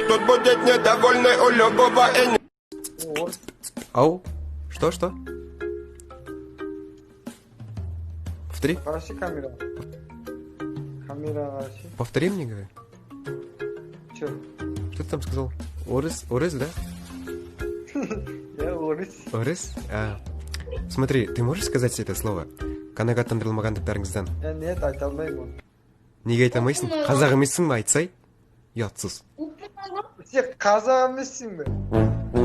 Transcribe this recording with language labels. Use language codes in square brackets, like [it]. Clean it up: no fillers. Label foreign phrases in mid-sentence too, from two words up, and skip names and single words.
[ru] Тут будет недовольный у любого Ау, что? Повтори. [kk] Қарашы камера. Камера қарашы. [ru] Повтори мне, говори. Че? Что ты там сказал? [kk] Орыс, да? [ru] Я орыс. [kk] Орыс? [ru] Смотри, ты можешь сказать это слово? Канага тандырылмағандықтарыңыздан. Нет, [kk] айта алмаймын. Неге айта алмайсың? Қазақ емессің ба, айтсай? Ұятсыз. Сен қазақ емессің бе?